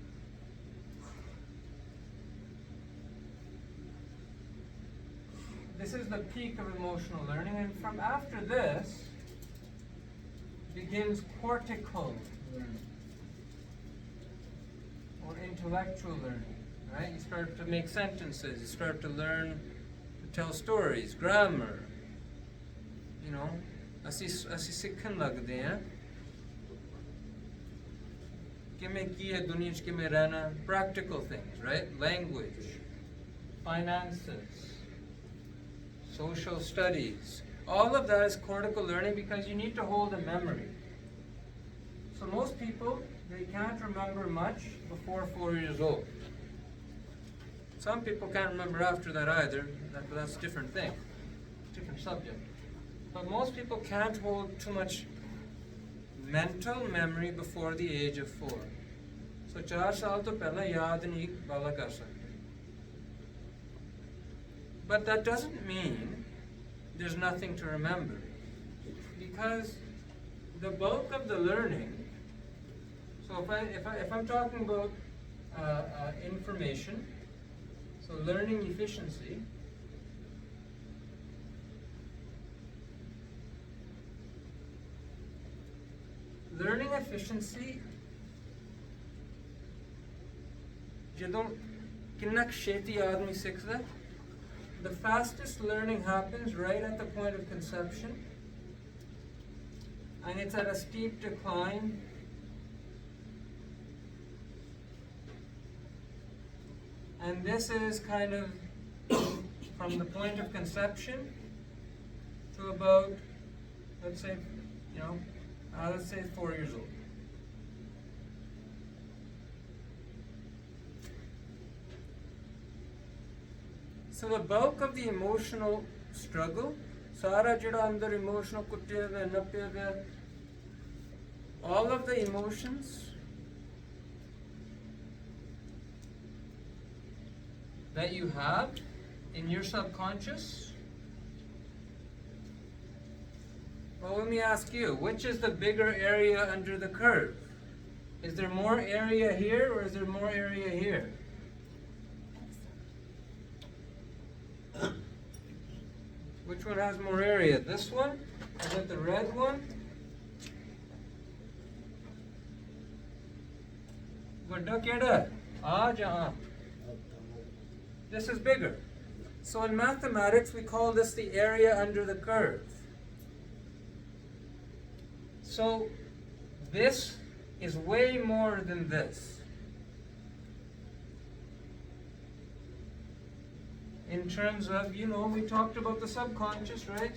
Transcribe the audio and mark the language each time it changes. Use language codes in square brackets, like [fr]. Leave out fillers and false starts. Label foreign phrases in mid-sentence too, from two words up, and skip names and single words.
[en] This is the peak of emotional learning, and from after this begins cortical learning or intellectual learning. Right? You start to make sentences, you start to learn to tell stories, grammar. [pa] ਅਸੀਂ ਸਿੱਖਣ ਲੱਗਦੇ ਹਾਂ ਕਿਵੇਂ ਕੀ ਹੈ ਦੁਨੀਆ 'ਚ ਕਿਵੇਂ ਰਹਿਣਾ, [en] practical things, right? Language, finances, social studies. All of that is cortical learning because you need to hold a memory. So most people, they can't remember much before 4 years old. Some people can't remember after that either, but that's a different thing, different subject. But most people can't hold too much mental memory before the age of 4. [pa] So 4 ਸਾਲ ਤੋਂ ਪਹਿਲਾਂ ਯਾਦ ਨਹੀਂ ਵਾਲਾ ਕਰ ਸਕਦੇ. [en] But that doesn't mean there's nothing to remember, because the bulk of the learning. So if I'm talking about information. So learning efficiency. Learning efficiency [pa] ਜਦੋਂ ਕਿੰਨਾ ਛੇਤੀ ਆਦਮੀ ਸਿੱਖਦਾ, [en] the fastest learning happens right at the point of conception, and it's at a steep decline. And this is kind of from the point of conception to about, let's say 4 years old. So the bulk of the emotional struggle, sara jada andar emotional kutte da nappe da, all of the emotions that you have in your subconscious. Well, let me ask you, which is the bigger area under the curve? Is there more area here or is there more area here? Which one has more area? This one? Is it the red one? [pa] ਵੱਡਾ ਕਿਹੜਾ ਹੈ? ਆ ਜਾਂ ਆ? [en] This is bigger. So in mathematics, we call this the area under the curve. So this is way more than this. In terms of, we talked about the subconscious, right?